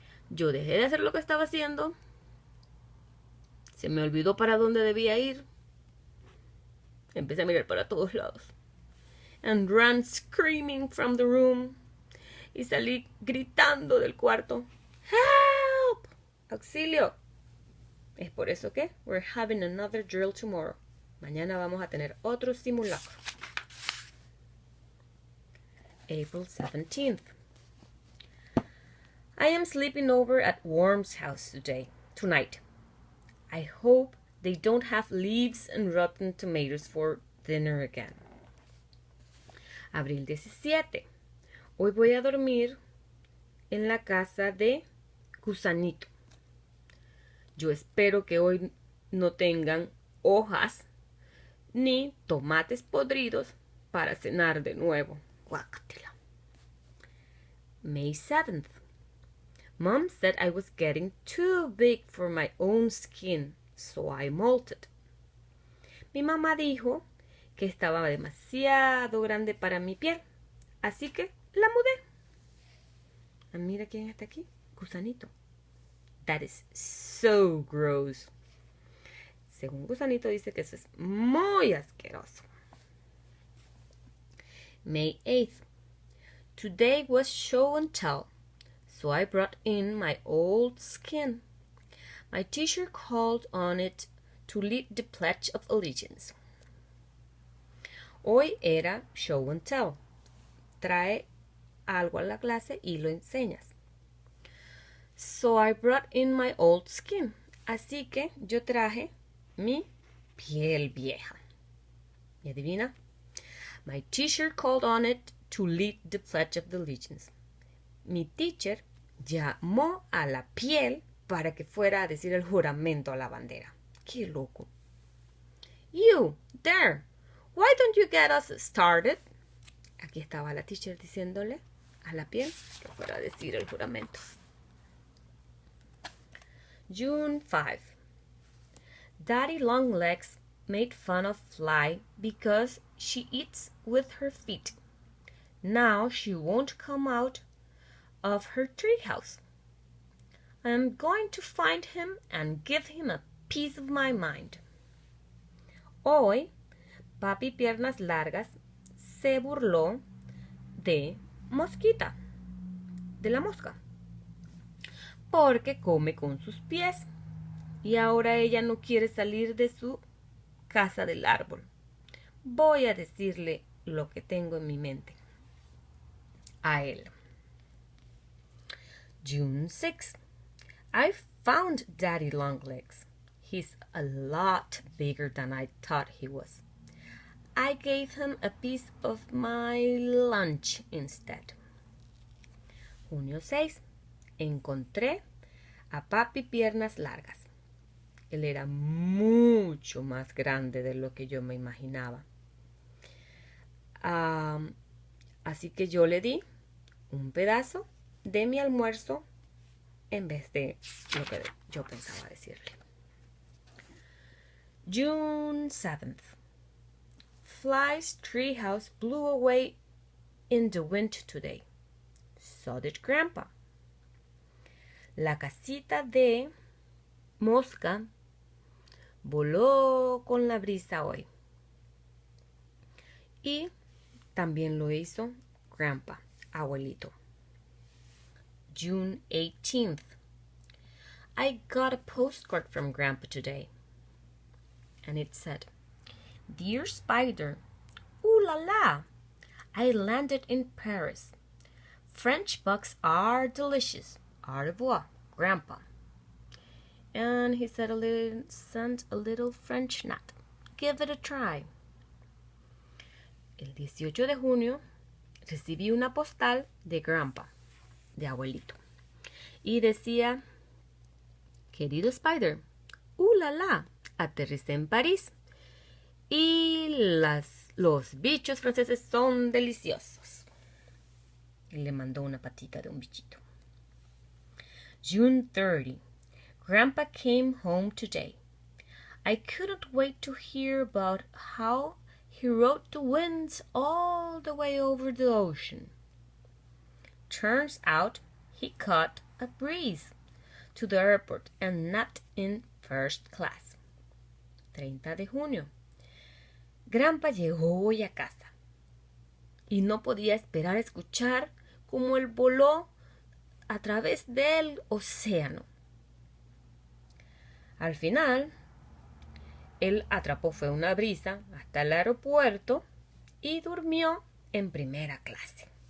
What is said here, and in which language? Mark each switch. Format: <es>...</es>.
<es>Yo dejé de hacer lo que estaba haciendo. Se me olvidó para dónde debía ir. Empecé a mirar para todos lados.</es> <en>And ran screaming from the room.</en> <es>Y salí gritando del cuarto.</es> <en>Help!</en> <es>Auxilio. Es por eso que</es> <en>we're having another drill tomorrow.</en> <es>Mañana vamos a tener otro simulacro.</es> <en>April 17th. I am sleeping over at Worm's house tonight. I hope they don't have leaves and rotten tomatoes for dinner again.</en> <es>Abril 17. Hoy voy a dormir en la casa de Gusanito. Yo espero que hoy no tengan hojas ni tomates podridos para cenar de nuevo. Guácatela.</es> <en>May 7th. Mom said I was getting too big for my own skin, so I molted.</en> <es>Mi mamá dijo que estaba demasiado grande para mi piel, así que la mudé. Ah, mira quién está aquí, Gusanito.</es> <en>That is so gross.</en> <es>Según Gusanito dice que eso es muy asqueroso.</es> <en>May 8th. Today was show and tell. So I brought in my old skin. My teacher called on it to lead the Pledge of Allegiance.</en> <es>Hoy era show and tell. Trae algo a la clase y lo enseñas.</es> <en>So I brought in my old skin.</en> <es>Así que yo traje mi piel vieja. ¿Y adivina?</es> <en>My teacher called on it to lead the Pledge of Allegiance.</en> <es>mi teacher llamó a la piel para que fuera a decir el juramento a la bandera. ¡Qué loco!</es> <en>You, there, why don't you get us started?</en> <es>Aquí estaba la teacher diciéndole a la piel que fuera a decir el juramento.</es> <en>June 5. Daddy Longlegs made fun of Fly because she eats with her feet. Now she won't come out of her treehouse. I'm going to find him and give him a piece of my mind.</en> <es>Hoy, Papi Piernas Largas se burló de Mosquita, de la mosca, porque come con sus pies y ahora ella no quiere salir de su casa del árbol. Voy a decirle lo que tengo en mi mente a él.</es> <en>June 6. I found Daddy Longlegs. He's a lot bigger than I thought he was. I gave him a piece of my lunch instead.</en> <es>Junio 6. Encontré a Papi Piernas Largas. Él era mucho más grande de lo que yo me imaginaba. Así que yo le di un pedazo de mi almuerzo en vez de lo que yo pensaba decirle.</es> <en>June 7th. Fly's treehouse blew away in the wind today. So did Grandpa.</en> <es>La casita de Mosca voló con la brisa hoy. Y también lo hizo Grandpa, abuelito.</es> <en>June 18th. I got a postcard from Grandpa today. And it said, Dear Spider, ooh la la, I landed in Paris. French bugs are delicious.</en> <fr>Au revoir,</fr> <en>Grandpa. And he said sent a little French nut. Give it a try.</en> <es>El 18 de junio recibí una postal de Grandpa, de abuelito. Y decía, querido Spider, la la, aterricé en París. Y los bichos franceses son deliciosos. Y le mandó una patita de un bichito.</es> <en>June 30. Grandpa came home today. I couldn't wait to hear about how he rode the winds all the way over the ocean. Turns out he caught a breeze to the airport and napped in first class.</en> <es>30 de junio. Grandpa llegó hoy a casa y no podía esperar a escuchar cómo él voló a través del océano. Al final, él fue una brisa hasta el aeropuerto y durmió en primera clase.</es>